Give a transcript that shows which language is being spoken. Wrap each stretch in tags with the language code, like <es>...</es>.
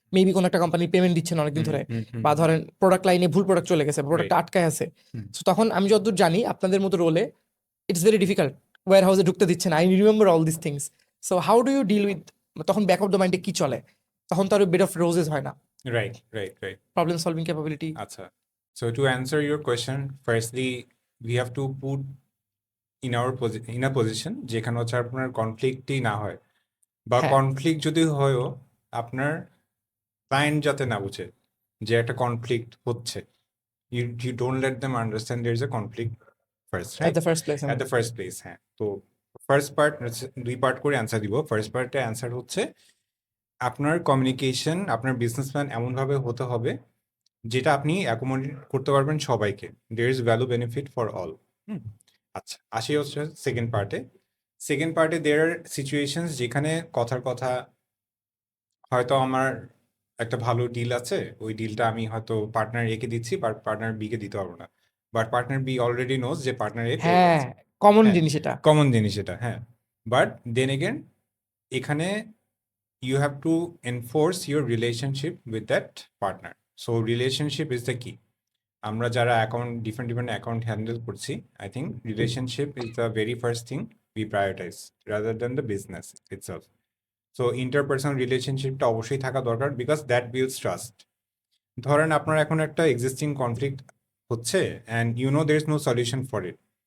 <bn>Maybe কোনো একটা company payment দিচ্ছে না অনেকদিন হুম, ধরে, হুম, হুম, বা হুম, ধরেন প্রোডাক্ট লাইনে ভুল প্রোডাক্ট চলে গেছে,</bn> <en>right,</en> <bn>প্রোডাক্টটা আটকায় আছে। হুম, সো তখন আমি যতদূর জানি আপনাদের মতো রোলে</bn> <en>it's very difficult,</en> <bn>ওয়্যার হাউসে ঢুকতে দিচ্ছে না,</bn> <en>I remember all this things. So how do you deal with,</en> <bn>তখন</bn> <en>back of the মাইন্ডে</en> <bn>কি চলে? তখন তো আর</bn> <en>bed of roses</en> <bn>হয় না,</bn> <en>Right, right, right. Problem solving capability. আচ্ছা, so to answer your question, firstly we have to put in a position</en> <bn>যেখানে হচ্ছে আপনার কনফ্লিক্টই না হয়, বা হ্যাঁ, কনফ্লিক্ট যদি হয়ও আপনার ক্লায়েন্ট যাতে না বুঝে যে একটা কনফ্লিক্ট হচ্ছে।</bn> <en>You don't let them understand there is a conflict first, at right? The first place. At the first place, হ্যাঁ।</en> <bn>তো ফার্স্ট পার্ট, দুই পার্ট করে অ্যান্সার দিব। ফার্স্ট পার্টে অ্যান্সার হচ্ছে আপনার কমিউনিকেশন, আপনার বিজনেস প্ল্যান এমনভাবে হতে হবে যেটা আপনি অ্যাকোমোডেট করতে পারবেন সবাইকে।</bn> <en>There is value benefit for all.</en> <bn>আচ্ছা, আসি হচ্ছে সেকেন্ড পার্টে। সেকেন্ড পার্টে</bn> <en>there are situations</en> <bn>যেখানে কথার কথা হয়তো আমার একটা ভালো ডিল আছে, ওই ডিলটা আমি হয়তো পার্টনার এ কে দিচ্ছি, পার্টনার বি কে দিতে পারবো না,</bn> <en>but partner B already knows</en> <bn>যে পার্টনার এ পেয়ে হ্যাঁ, গেছে।</bn> <en>common</en> <bn>হ্যাঁ, জিনিস এটা। কমন জিনিস এটা, হ্যাঁ।</bn> <en>but then again</en> <bn>এখানে</bn> <en>you have to enforce your relationship with that partner. So relationship is the key.</en> <bn>আমরা যারা অ্যাকাউন্ট ডিফারেন্ট অ্যাকাউন্ট হ্যান্ডেল করছি,</bn> <en>I think relationship is the very first thing we prioritize rather than the business itself. So interpersonal রিলেশনশিপটা</en> <bn>অবশ্যই থাকা দরকার,</bn> <en>Because that builds trust.</en> <bn>ধরেন আপনার এখন একটা</bn> <en>existing conflict হচ্ছে and you know there is no solution for it,</en>